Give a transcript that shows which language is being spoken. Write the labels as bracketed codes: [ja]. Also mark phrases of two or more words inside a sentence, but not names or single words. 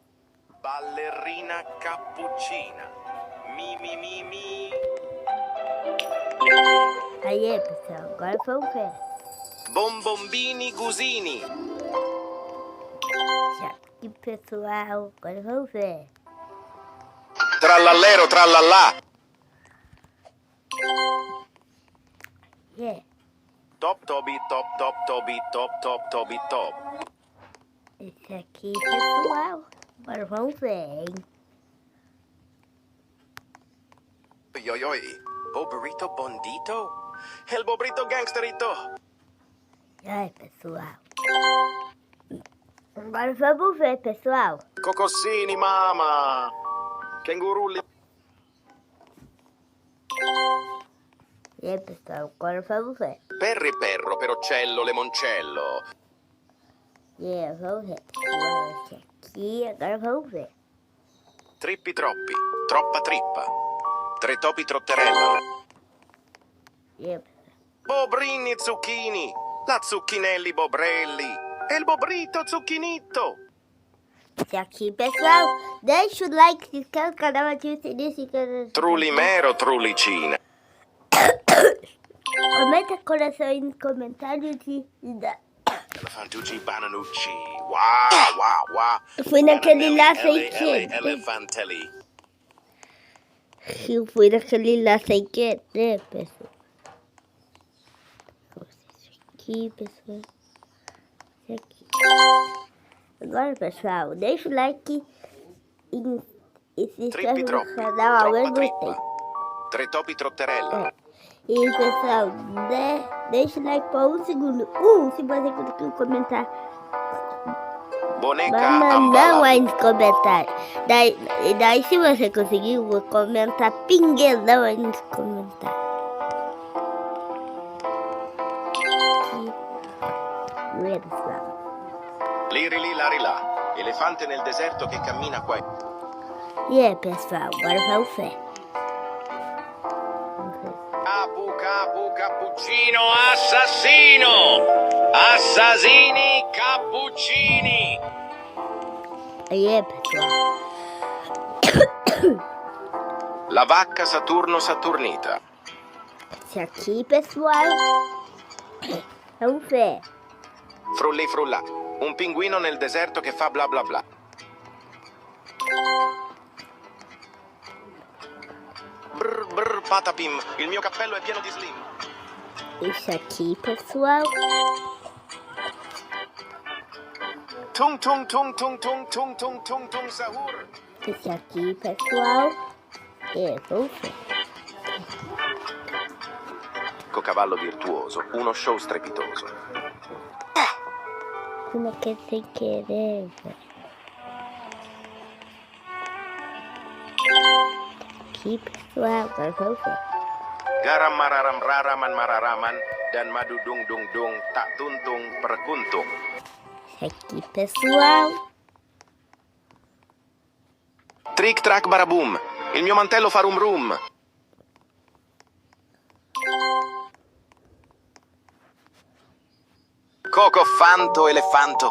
[it] Ballerina cappuccina. Mi mi mi mi. [pt] Aí pessoal, agora vamos ver. [it] Bombombini gusini. [pt] Já aqui pessoal, agora vamos ver. [it] Trallallero trallallà. [en] Yeah. Top tobi top top tobi top top tobi top. [pt] Esse aqui pessoal, agora vamos ver, hein? Oi oi. [es] Bobrito bondito. El bobrito gangsterito. [pt] Ai pessoal. Agora vamos ver pessoal. [it] Cocossini mama. Kengurulli. [pt] E aí pessoal, agora vamos ver. [it] Perri perro perocello lemoncello. [pt] Vamos ver. Esse aqui, agora vamos ver. [it] Trippi troppi. Troppa trippa. Tre topi trotterella. Bobrini zucchini. La zucchinelli bobrelli. E il bobrito zucchinito. [pt] Esse aqui, pessoal, deixa o like, se inscreve no canal, ativa o sininho, se inscreve. [it] Trulimero trulicina. [pt] Comenta coração aí nos comentários e dá. [it] Elefantucci bananucci. Wow, wow, wow. [pt] Eu fui naquele lá sem querer. [it] Elefantelli. [pt] Eu fui naquele lá sem querer, pessoal. Esse aqui, pessoal. Esse aqui. Agora, pessoal, deixa o like e se inscreve no canal ao mesmo tempo. [it] Tre topi trotterella. [pt] E, pessoal, deixa o like por um segundo. Se você conseguiu comentar. Boneca Vai mandar ambala. aí nos comentários. Daí, se você conseguiu, vou comentar pinguedão aí nos comentários. Aqui. Pessoal. Liri li lari là. [it] Elefante nel deserto che cammina qua. [pt] E aí, pessoal, agora vamos ver. [it] Capu capu cappuccino assassino. Assassini cappuccini. [pt] Aí, pessoal. [it] La vacca Saturno Saturnita. [pt] Esse aqui, pessoal. Vamos ver. [it] Frulli frulla. Un pinguino nel deserto che fa bla bla bla. Brr brr patapim. Il mio cappello è pieno di slim. [pt] Esse aqui, pessoal. Tung tung tung tung tung tung tung tung tung sahur. Esse aqui, pessoal. Vamos ver. [it] Cavallo virtuoso, uno show strepitoso. [pt] Como que é sem querer, velho? Aqui, pessoal, agora vamos ver. Garam mararam raraman mararaman dan madu dung dung dung tak tuntung perkuntung. Esse aqui, pessoal. Trick track barabum. [it] Il mio mantello fa rum rum. Coco fanto elefanto.